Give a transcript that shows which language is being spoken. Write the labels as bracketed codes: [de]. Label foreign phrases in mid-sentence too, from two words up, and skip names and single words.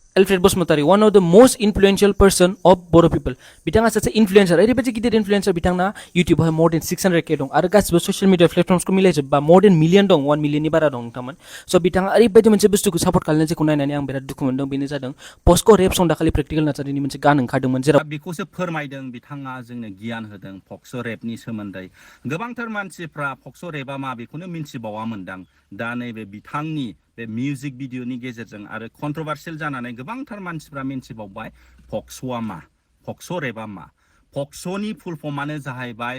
[en] Alfred Basumatary, one of the most influential person of Bodo people. [brx] बिथाङा सासे इन्फ्लुएन्सार ओरैबायदि गिदिर इन्फ्लुएन्सार बिथांना इउटिउबावहाय [en] more than 600K [brx] दं आरो गासिबो [en] social media platforms [brx] मिलायजोबबा [en] more than million [brx] दं 1 मिलियननि बारा दं नोंथांमोन स' बिथाङा ओरैबायदि मोनसे बुस्थुखौ सापर्ट खालामनाय जेखौ नायनानै आं बिराद दुखु मोनदों बेनो जादों पस्क' रेप सं दाखालि [en] practical nursery [brx] मोनसे गान ओंखारदोंमोन जेराव बेखौसो फोरमायदों बिथाङा जोंनो गियान होदों पक्स' रेपनि सोमोन्दै गोबांथार मानसिफ्रा पक्स' रेपआ मा बेखौनो मिन्थिबावामोनदां दा नैबे बिथांनि बे [en] music video [brx] गेजेरजों आरो कन्ट्रभार्सियेल जानानै गोबांथार मानसिफ्रा मिन्थिबावबाय पक्स'आ मा पक्स' रेपआ मा पक्स'नि [en] full form [brx] जाहैबाय